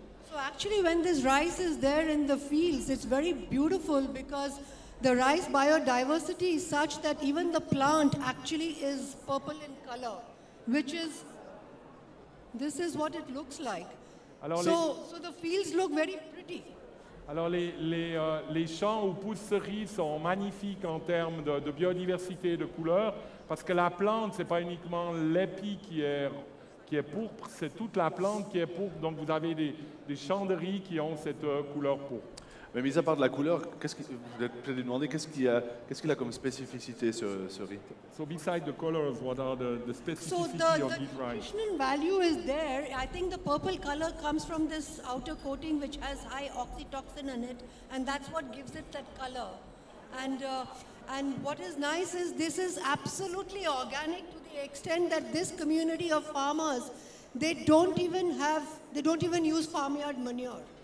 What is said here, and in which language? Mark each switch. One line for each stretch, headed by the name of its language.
English: So actually when this rice is there in the fields, it's very beautiful because the rice biodiversity is such that even the plant actually is purple in color, which is, this is what it looks like.
French: Alors,
English: so the fields look very pretty.
French: Alors les champs où pousse ce riz sont magnifiques en termes de biodiversité et de couleurs, parce que la plante, ce n'est pas uniquement l'épi qui est pourpre, c'est toute la plante qui est pourpre, donc vous avez des champs de riz qui ont cette couleur pourpre. Mais mis à part de la couleur, vous êtes peut-être demandé qu'est-ce qu'il a comme spécificité ce riz?
English: So besides the colors, what are the specificity So of the this rice? nutritional value is there. I think the purple color comes from this outer coating which has high oxytocin in it, and that's what gives it that color. And what is nice is this is absolutely organic to the extent that this community of farmers, they don't even use farmyard manure.